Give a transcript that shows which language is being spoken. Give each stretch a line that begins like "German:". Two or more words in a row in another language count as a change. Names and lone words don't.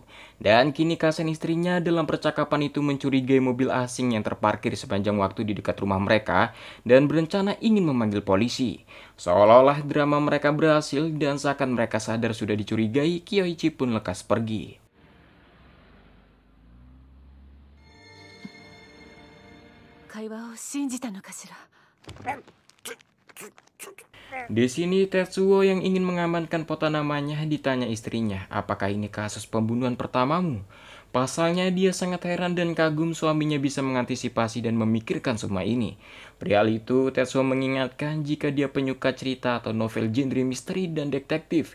Indonesian: Dan kini Kasen istrinya dalam percakapan itu mencurigai mobil asing yang terparkir sepanjang waktu di dekat rumah mereka dan berencana ingin memanggil polisi. Seolah-olah drama mereka berhasil dan seakan mereka sadar sudah dicurigai, Kyoichi pun lekas pergi.
Japanese: 会話を信じたのかしら。
Indonesian: Di sini Tetsuo yang ingin mengamankan pota namanya ditanya istrinya, apakah ini kasus pembunuhan pertamamu? Pasalnya dia sangat heran dan kagum suaminya bisa mengantisipasi dan memikirkan semua ini. Perihal itu, Tetsuo mengingatkan jika dia penyuka cerita atau novel genre misteri dan detektif.